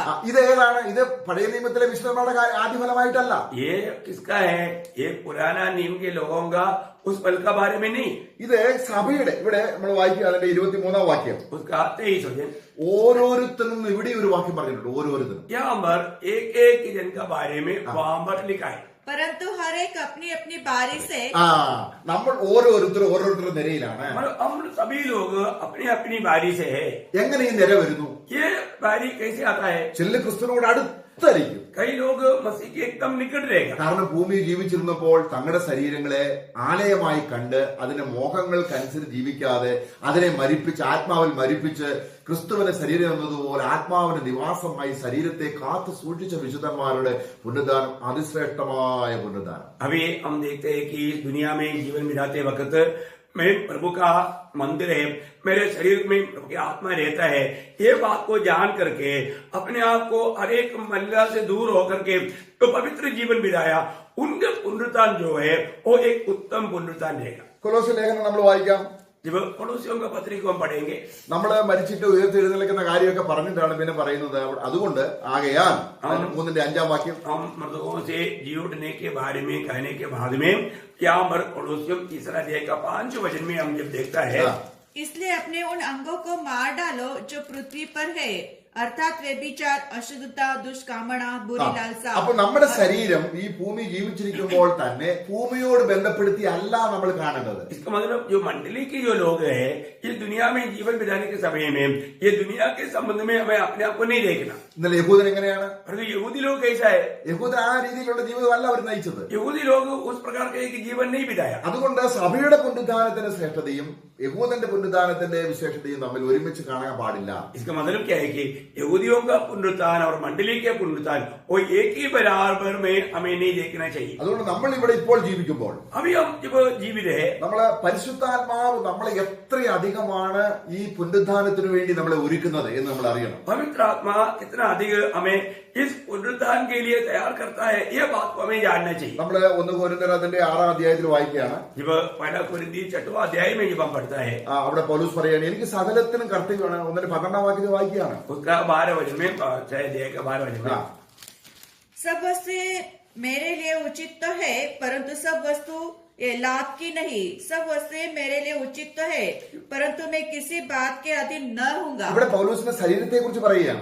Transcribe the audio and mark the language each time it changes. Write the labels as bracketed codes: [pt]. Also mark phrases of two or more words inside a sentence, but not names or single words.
[ml] ഇത് ഏതാണ്? ഇത് പഴയ നിയമത്തിലെ വിശുദ്ധന്മാരുടെ ആദ്യഫലമായിട്ടല്ല. [hi] ये किसका है? ये पुराना नियम के लोगों का उस फल का बारे में नहीं. [ml] ഇത് സഭയുടെ ഇവിടെ നമ്മൾ വായിക്കുക അതിന്റെ 23 വാക്യം. [hi] उसका 23 वचन. [ml] ഓരോരുത്തരും ഇവിടെ ഒരു വാക്യം പറഞ്ഞിട്ടുണ്ട്. ഓരോരുത്തരും [hi] यहाँ पर एक एक जन का बारे में वहां पर लिखा है. परंतु हर एक अपनी अपनी बारी से [ml] ആ നമ്മൾ ഓരോരുത്തരുടെ നിരയിലാണ്. [hi] हम सभी लोग अपनी अपनी बारी से है. [ml] എങ്ങനെ ഈ നിര വരുന്നു? [hi] ये बारी कैसे आता है? [ml] ചില ക്രിസ്തുവിനോട് അടുത്തായിരിക്കും. [hi] कई लोग मसीह के एकदम निकट रहेगा. [ml] കാരണം ഭൂമിയിൽ ജീവിച്ചിരുന്നപ്പോൾ തങ്ങളുടെ ശരീരങ്ങളെ ആലയമായി കണ്ട് അതിന്റെ മോഹങ്ങൾക്കനുസരിച്ച് ജീവിക്കാതെ അതിനെ മരിപ്പിച്ച് ആത്മാവിൽ മരിപ്പിച്ച് ക്രിസ്തുവിന്റെ ശരീരം എന്നതുപോലെ ആത്മാവിന്റെ നിവാസമായി ശരീരത്തെ കാത്തു സൂക്ഷിച്ച വിശുദ്ധന്മാരുടെ പുനരുദ്ധാനം അതിശ്രേഷ്ഠമായ പുനരുദ്ധാനം. [hi] अभी हम देखते हैं कि इस दुनिया में जीवन बिताते वक्त मैं प्रभु का मंदिर है, मेरे शरीर में प्रभु की आत्मा रहता है. ये बात को जान करके अपने आप को हर एक मलिनता से दूर होकर के तो पवित्र जीवन बिताया, उनके पुनरुत्थान जो है वो एक उत्तम पुनरुत्थान रहेगा. [ml] കൊലോസ്യ ലേഖനം നമ്മൾ വായിക്കാം. [hi] जब पड़ोसियों का पत्री को हम पढ़ेंगे, [ml] നമ്മൾ മരിച്ചിട്ട് ഉയർത്തെഴുന്നേൽക്കുന്ന കാര്യമൊക്കെ പറഞ്ഞിട്ടാണ് പിന്നെ പറയുന്നത്. അതുകൊണ്ട് ആകയാൽ 3:5 വാക്യം, [hi] हम मृतकों से जी उठने के बारे में कहने के बाद में यहाँ पर पड़ोसियों तीसरा अध्याय का 5 वचन में हम जब देखता है, इसलिए अपने उन अंगों को मार डालो जो पृथ्वी पर है, अर्थात व्यभिचार, अशुद्धता, दुष्कामना, बुरी लालसा. [ml] അപ്പൊ നമ്മുടെ ശരീരം ഈ ഭൂമി ജീവിച്ചിരിക്കുമ്പോൾ തന്നെ ഭൂമിയോട് ബന്ധപ്പെടുത്തി അല്ല നമ്മൾ കാണേണ്ടത്. [hi] इसका मतलब जो मंडली के जो लोग हैं, इस दुनिया में जीवन बिताने के समय में ये दुनिया के संबंध में हमें अपने आप को नहीं देखना. [ml] ഇന്നലെ യഹൂദൻ എങ്ങനെയാണ്? [hi] परंतु यहूदी लोग कैसा है? [ml] യഹൂദൻ ആ രീതിയിലുള്ള ജീവിതമല്ല അവർ നയിച്ചത്. [hi] यहूदी लोग उस प्रकार का एक जीवन नहीं बिताया. [ml] അതുകൊണ്ട് സഭയുടെ പുനരുദ്ധാനത്തിന്റെ ശ്രേഷ്ഠതയും യഹൂദന്റെ പുനരുദ്ധാനത്തിന്റെ വിശേഷതയും തമ്മിൽ ഒരുമിച്ച് കാണാൻ പാടില്ല. [hi] इसका मतलब क्या है कि यहूदियों का पुनरुत्थान और मंडली के पुनरुत्थान वो एक ही बराबर में हमें नहीं देखना चाहिए. [ml] അതുകൊണ്ട് നമ്മൾ ഇവിടെ ഇപ്പോൾ ജീവിക്കുമ്പോൾ [hi] अभी हम जब जीवित है, [ml] നമ്മള് പരിശുദ്ധാത്മാവ് നമ്മളെ എത്രയധികമാണ് ഈ പുനരുദ്ധാനത്തിനു വേണ്ടി നമ്മളെ ഒരുക്കുന്നത് എന്ന് നമ്മൾ അറിയണം. [hi] पवित्र आत्मा कितना अधिक हमें इस पुनरुत्थान के लिए तैयार करता है, ये बात को हमें जानना चाहिए. [ml] നമ്മള് 1 കൊരിന്ത്യർ അതിന്റെ 6-ാം അധ്യായത്തിൽ വായിക്കുകയാണ്. [hi] जब पहला कुरिन्थी 6वां अध्याय में जब हम पढ़ता है, [ml] അവിടെ പൗലോസ് പറയാണ്, എനിക്ക് സകലത്തിനും കർത്തവ്യമാണ്. 1:12 വാക്യത്തിൽ വായിക്കുകയാണ്. [hi] उसका 12 वचन में 6 अध्याय का 12 वचन में, सब वस्तुएं मेरे लिए उचित तो है, परंतु सब वस्तु ये लाभ की नहीं. सब वस्तुएं मेरे लिए उचित तो है, परंतु मैं किसी बात के अधीन न होऊंगा. [ml] ഇവിടെ പൗലോസിന്റെ ശരീരത്തെ കുറിച്ച് പറയുകയാണ്.